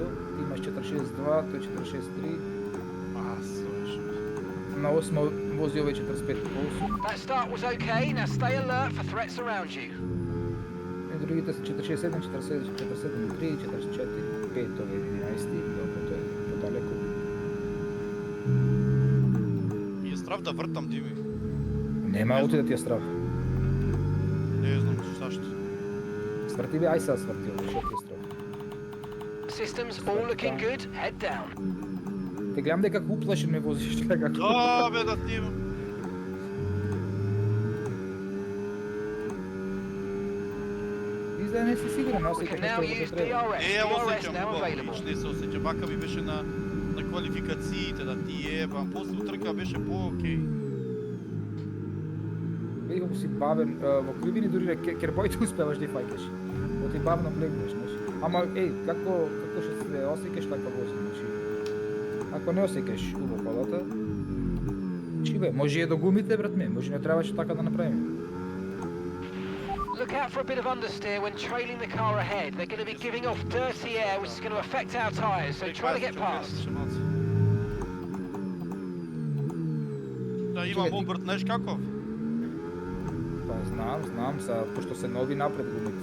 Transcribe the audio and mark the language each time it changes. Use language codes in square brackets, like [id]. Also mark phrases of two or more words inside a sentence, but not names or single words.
[mk] Ти имаш 462, тој 463. На 8 вози овој 45,8. [en] That start was okay. Now stay alert for threats around you. [mk] И другите се 47, 47, 47, 3, 44, 5, овој 11, добро, тоа е подалеку. И е страв да вртам дими. Нема оти да ти е страв. Не знам зашто. Сврти бе, ај сега сврти, што ти е страв. [en] Systems all looking good. Head down. [mk] Те гледам дека како уплашен ме возиш, како. Да, бе, да ти имам. изгледа не си сигурен, [en] We [mk] осеќаш [en] can now [mk] нешто [en] use [mk] што треба. DRS. Не ја DRS осеќам [en] now [mk] убаво, [en] available. [mk] не се осеќам, вака ми беше на квалификациите, да ти ебам, после утрка беше по-окей. Види колку си бавен, во кривини дури кербоите успеваш да ја фаќаш. Во ти бавно влегуваш, знаеш. Ама како што се осеќаш така вози, значи. Ако не осеќаш убаво колата, чибе, може и до гумите, брат ми, може не требаше така да направиме. [en] Look out for a bit of understeer when trailing the car ahead. They're going to be giving off dirty air, which is going to affect our tyres, so try to get past. [mk] Да, имам обрт, знаеш каков? Па знам, пошто се нови напред гумите.